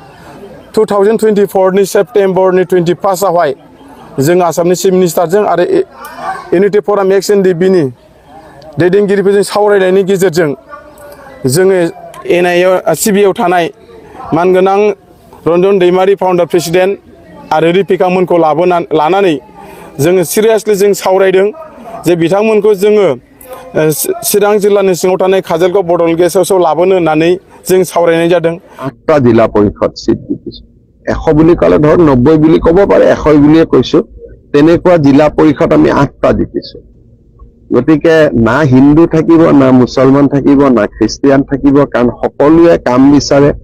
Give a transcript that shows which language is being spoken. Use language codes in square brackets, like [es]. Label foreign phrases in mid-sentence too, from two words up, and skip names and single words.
[brx] 2024 सेप्टेम्बरनि 21 आवहाय जों आसामनि [en] chief minister [brx] आरो इउनिटि फराम एक्स एनडिपिनि दैदेनगिरिफोरजों सावरायनायनि गेजेरजों जोङो सिबिआइआव थानाय मानगोनां रन्जन दैमारि [en] founder president [brx] आरो रिफिकामोनखौ लानानै जोङो सिरियासलि जों सावरायदों जे बिथांमोनखौ जोङो चिरां जिल्लानि सिङाव थानाय काजलगाव बड'लेण्ड गेस्ट हाउसआव लाबोनो होननानै जों सावरायनाय जादों। [as] 8টা জিলা পৰিষদ সিট দিছো, 100 বুলি ক'লে ধৰ 90 বুলি ক'ব পাৰে, 100 বুলিয়ে কৈছো। তেনেকুৱা জিলা পৰিষদ আমি 8টা জিকিছো। গতিকে না হিন্দু থাকিব, না মুছলমান থাকিব, না খ্ৰীষ্টিয়ান থাকিব, কাৰণ সকলোৱে কাম বিচাৰে।